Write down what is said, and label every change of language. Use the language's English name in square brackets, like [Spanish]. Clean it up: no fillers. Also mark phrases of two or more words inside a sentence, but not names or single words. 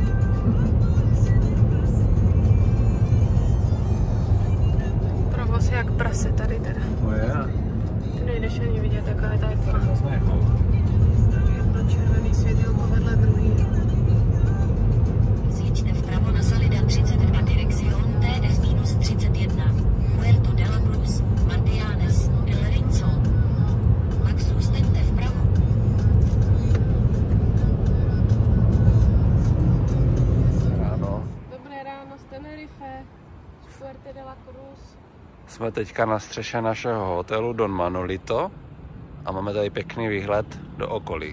[Czech] Provoz jak prase tady teda. To je. Ty nejdeš ani vidět, jaká je ta tma. Jedno červený světýlko vedle druhý. Zjeďte vpravo na [Spanish] Salida 32 direkcion [Czech] TF-31. Puerto de la Cruz, Mandianes, El Rinzo. Pak zůstaňte vpravo. Dobré ráno z Tenerife, Puerto de la Cruz. Jsme teďka na střeše našeho hotelu Don Manolito a máme tady pěkný výhled do okolí.